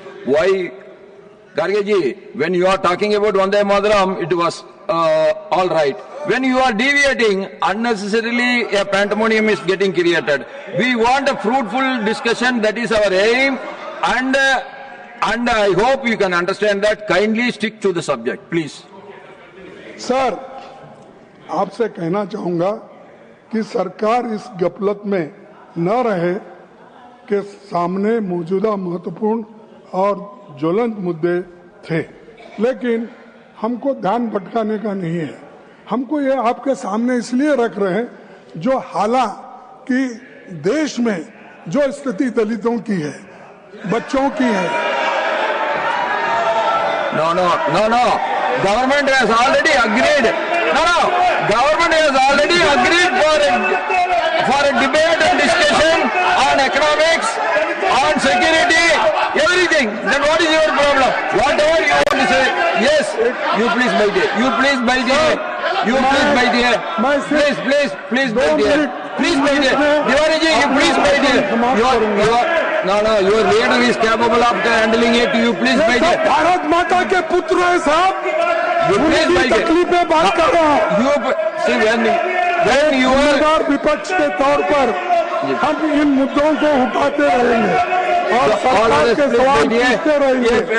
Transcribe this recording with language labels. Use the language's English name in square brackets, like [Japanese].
[English] Why, Karge ji, when you are talking about Vande Mataram, it was all right. When you are deviating, unnecessarily a pandemonium is getting created. We want a fruitful discussion, that is our aim, and I hope you can understand that. Kindly stick to the subject, please. [Hindi] Sir, आपसे कहना चाहूँगा कि सरकार इस गफलत में न रहे कि सामने मौजूदा महत्वपूर्ण और ज्वलंत मुद्दे थे, लेकिन हमको ध्यान भटकाने का नहीं है. हमको ये आपके सामने इसलिए रख रहे हैं जो हालांकि देश में जो स्थिति दलितों की है, बच्चों की है. [English] No. Government has already agreed. Government has already agreed for a debate and discussion on economics, on security, everything. Then what is your problem? Whatever you want to say, yes, you please wait here. You please wait here. You please wait here. Please wait here. Please wait here. Diwali ji, you please wait here. Your leader is capable of handling it. You please wait here. [Hindi] Bharat माता के पुत्र है साहब. [English] You please wait here. [Hindi] तकलीफ में बात कर रहा हूँ. [English] You see when you are [Hindi] विपक्ष के तौर पर हम इन मुद्दों को उठाते रहेंगे और सरकार के सवाल पूछते रहेंगे.